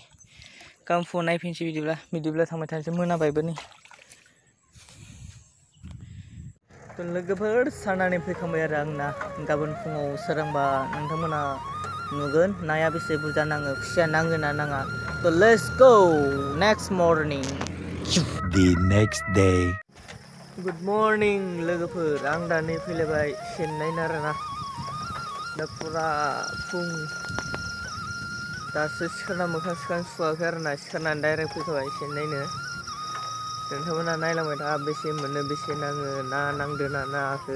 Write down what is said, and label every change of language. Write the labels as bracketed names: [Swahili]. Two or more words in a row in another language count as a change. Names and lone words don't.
[Bodo] गाबोन फुङाव नायफिनसै बिदिब्ला थांबाय थानोसै, मोनाबायबो नै। थ' लोगोफोर, सानानै फैखांबाय आरो आंना। गाबोन फुङाव सोरांबा नोंथांमोना नुगोन नाया बेसे बुरजा नाङो, खुसिया नाङो ना नाङा। [English] So let's go. Next morning. The next day. good morning [Bodo] लोगोफोर, आं दा नै फैलायबाय सेन नायनो आरोना। दा फुरा फुं। दासो सिखारना मोखां सुवाखै आरोना। सिखारनानै डाइरेक्ट फैखाबाय सेन नायनो। नोंथांमोना नायलांबाय था, बेसे मोनो, बेसे नाङो, ना नांदो ना नाङाखै।